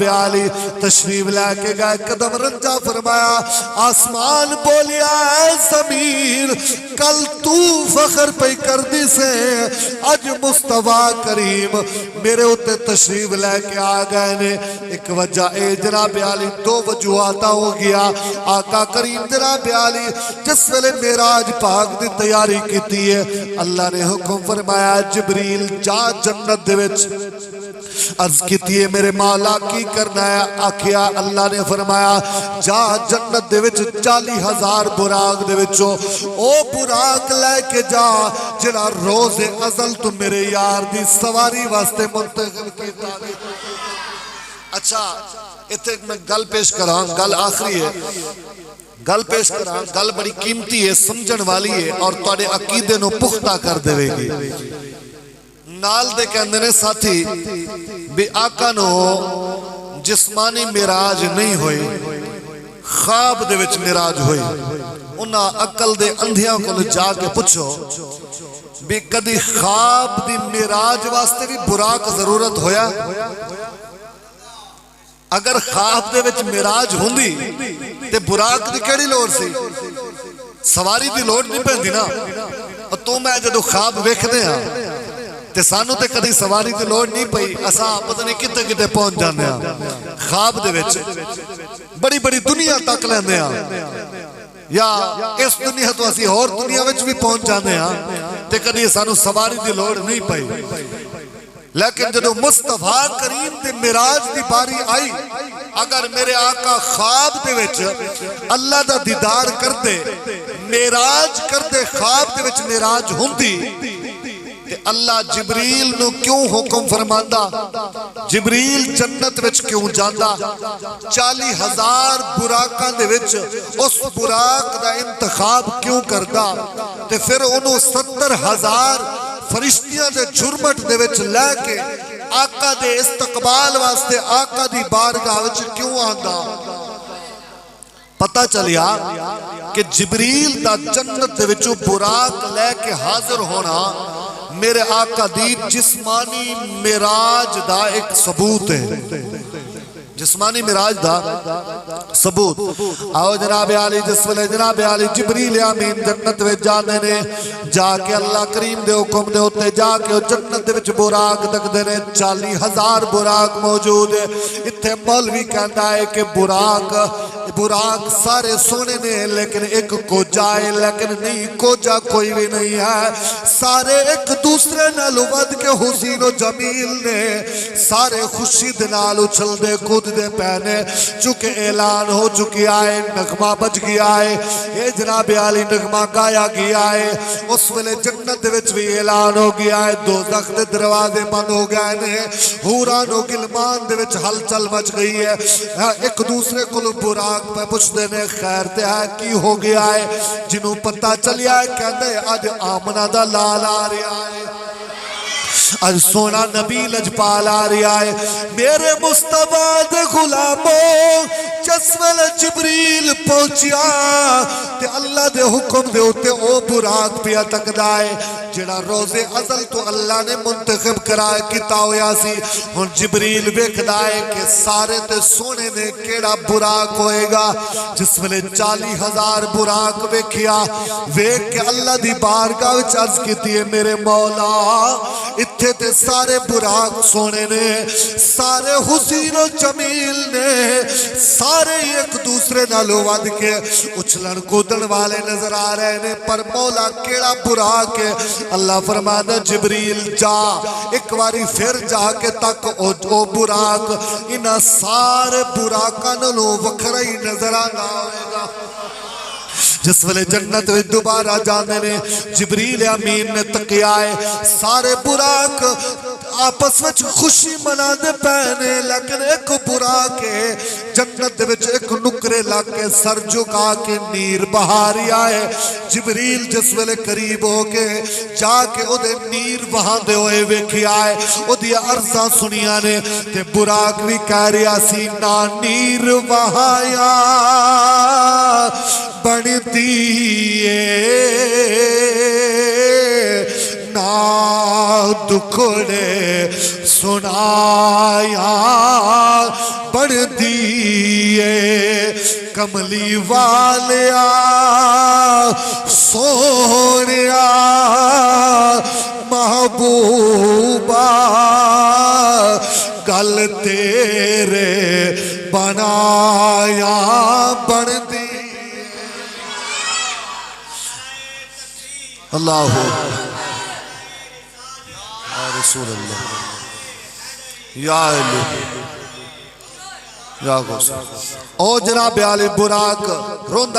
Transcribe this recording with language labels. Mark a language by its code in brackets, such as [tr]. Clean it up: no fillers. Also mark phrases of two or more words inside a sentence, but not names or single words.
[pa] عالی تشریف لے کے گئے، قدم رنجا فرمایا، آسمان بولیا اے زمین کل تو فخر پہ کر دی سے، آج مصطفیٰ کریم میرے اتے تشریف لے کے آ گئے نے، ایک وجہ اے جناب عالی دو وجوہاتا ہو گیا، آقا کریم جناب عالی جس ویلے معراج پاک دی تیاری کیتی ہے، اللہ نے حکم فرمایا جبریل جا جنت دے وچ، عرض کیتی ہے میرے مولا کی کرنا ہے، آکھیا اللہ نے فرمایا جا جنت دے وچ 40,000 براق دے وچو او براق لے کے جا جڑا روز ازل تو میرے یار دی سواری واسطے منتخب کیتا دے۔ اچھا اتنے میں گل پیش کراں، گل آخری ہے، گل پیش کراں، گل بڑی قیمتی ہے، سمجھن والی ہے اور تواڈے عقیدے نو پختہ کر دے گی۔ نال دے کہندے نے ساتھی بھی آقا نو جسمانی معراج نہیں ہوئی، خواب دے وچ معراج ہوئی، انہاں عقل دے اندھیاں کو جا کے پوچھو بھی کدی خواب دی معراج واسطے بھی براق ضرورت ہویا؟ اگر خواب دے وچ معراج ہوندی تے براق دی کیڑی لوڑ سی؟ سواری دی لوڑ نہیں پیندی نا، اور تو میں جدو خواب ویکھدے ہاں تے سانو تے کدی سواری دی لوڑ نہیں پئی، اساں پتہ نہیں کتے کتے پہنچ جاندے ہاں، خواب دے وچ بڑی بڑی دنیا تک لیندے ہاں، یا اس دنیا تو اسی اور دنیا وچ بھی پہنچ جاندے ہاں تے کدی سانو سواری دی لوڑ نہیں پئی۔ لیکن جدو مصطفیٰ کریم دی معراج دی باری آئی، اگر میرے آقا خواب دے وچ اللہ دا دیدار کردے، معراج کردے، خواب دے وچ معراج ہوندی تے اللہ جبریل نو کیوں حکم فرماندا، جبریل جنت وچ کیوں جاندا، 40,000 براقاں دے وچ اس براق دا انتخاب کیوں کردا تے پھر انہوں 70,000 فرشتیاں دے جھرمٹ دے وچ لے کے آقا دے استقبال واسطے آقا دی بارگاہ وچ کیوں آندا؟ پتہ چلیا کہ جبریل دا جنت دے وچوں براق لے کے حاضر ہونا میرے آقا دی جسمانی معراج دا ایک ثبوت ہے، جسمانی معراج دا ثبوت۔ آؤ جناب عالی جس ویلے جناب عالی جبریل امین جنت وچ جاندے نے، جا کے اللہ کریم دے حکم دے اوتے جا کے او جنت دے وچ براق تکدے نے، 40,000 براق موجود ہے۔ اتھے مولوی کہندا ہے کہ براق سارے سونے نے لیکن ایک کوجا ہے، لیکن نہیں کوجا کوئی بھی نہیں ہے، سارے ایک دوسرے نال ود کے حسین و جمیل نے، سارے خوشی دے نال اچھل دے کود دے پہنے، چونکہ اعلان ہو چکی آئے، نغمہ بج گیا ہے، اے جناب عالی نغمہ گایا گیا ہے۔ اس ویلے جنت وچ بھی اعلان ہو گیا ہے، دوزخ دے دروازے بند ہو گئے نے، حوران و غلمان دے وچ ہلچل مچ گئی ہے، ایک دوسرے کو براق پہ پوچھتے نے خیر تے ہے کی ہو گیا ہے، جنہوں پتہ چلیا ہے کہندے اج آمنہ دا لال آ رہا ہے، اج سونا نبی لجپال آ رہا ہے، میرے مصطفیٰ دے غلاموں جس ویلے جبریل پہنچیا تے اللہ دے حکم دے ہوتے او براق پیا تکدا ہے جڑا روز ازل تو اللہ نے منتخب کرائے کیتا ہویا سی۔ ہن جبریل ویکھدا ہے کہ سارے تے سونے نے کیڑا براق ہوئے گا، جس ویلے 40,000 براق ویکھیا، ویکھ کے اللہ دی بارگاہ وچ عرض کیتی ہے میرے مولا اتھے تے سارے براق سونے نے، سارے حسین و جمیل نے، سارے ایک دوسرے نالو ود کے اچھلن کودن والے نظر آ رہے نے، پر مولا کیڑا براق ہے؟ اللہ فرمانا جبریل جا ایک باری پھر جا کے تک او براق انہاں سارے براقاں نالوں وکھرا ہی نظر آنا ہوئے گا۔ جس ویلے جنت وچ دوبارہ جاندے نے، جبریل امین نے تکیا ہے، سارے براق آپس وچ خوشی منا دے پہنے، لیکن ایک براق ہے جنت وچ ایک نکرے لگ کے سر جھکا کے نیر بہاری آئے۔ جبریل جس ویلے قریب ہو کے جا کے او دے نیر وہاں دے ہوئے ویکھی آئے، او دی عرضاں سنیاں نے تے براق بھی کہہ رہا سی نا نیر وہایا بڑھ دیئے نا دکھڑے سنایا بڑھ دیئے کملی والیا سونیا محبوبہ گل تیرے بنایا بڑھ دیئے۔ اللہ یا رسول اللہ یا علی یا غوث او جناب عالی براق روندہ